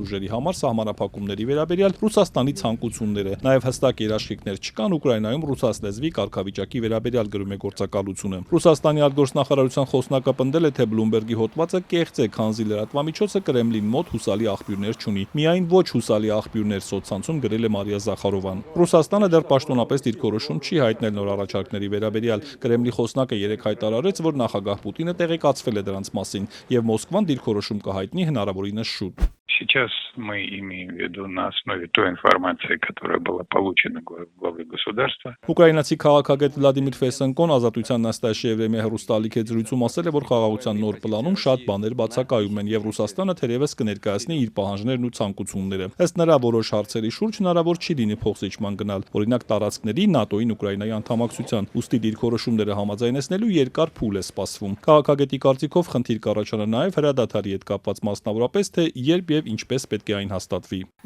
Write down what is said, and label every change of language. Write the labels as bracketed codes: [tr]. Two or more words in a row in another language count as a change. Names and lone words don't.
[hy] ուժերի համար սահմանափակումների վերաբերյալ Ռուսաստանի ցանկությունները։ Նաև հստակ երաշխիքներ չկան Ուկրաինայում ռուսաց լեզվի կարգավիճակի վերաբերյալ գրում է գործակալությունը։ Ռուսաստանի արտգործնախարարության խոսնակը պնդել է, թե Բլումբերգի հոդվածը կեղծ է, քանզի լրատվամիջոցը Կրեմլին մոտ հուսալի աղբյուրներ չունի։ Միայն ոչ հուսալի աղբյուրներ սոցցանցում գրել է Մարիա Զախարովան։ Ռուսաստանը դեռ պաշտոնապես դիրքորոշում չի հայտնել նոր առաջարկների վերաբերյալ։ Կրեմլի խոսնակը երեկ հայտարարեց, որ նախագահ Պուտինը տեղեկացվել է դրանց մասին, եւ Մոսկվան դիրքորոշում կհայտնի հնարավորինս շուտ։ [ru] Сейчас мы имеем в виду на основе той информации, которая была получена главой государства. [hy] Ուկրաինացի քաղաքագետ Վլադիմիր Ֆեսենկոն Ազատության Նաստաշիևրեմի հեռուստաալիք զրույցում ասել է, որ խաղաղության նոր պլանում շատ բաներ բացակայում են եւ Ռուսաստանը թերևս կներկայացնի իր պահանջներն ու ցանկությունները։ Ըստ նրա որոշ հարցերի շուրջ հնարավոր չի լինի փոխզիջման գնալ, օրինակ տարածքների ՆԱՏՕ-ին Ուկրաինայի անդամակցության, ուստի դիրքորոշումները համաձայնեցնելու երկար փուլ է սպասվում։ Քաղաքագետի կարծիքով խնդիր կառաջանա նաեւ հրադադարի հետ կապված, մասնավորապես թե երբ եւ ինչպես պետք է այն հաստատվի։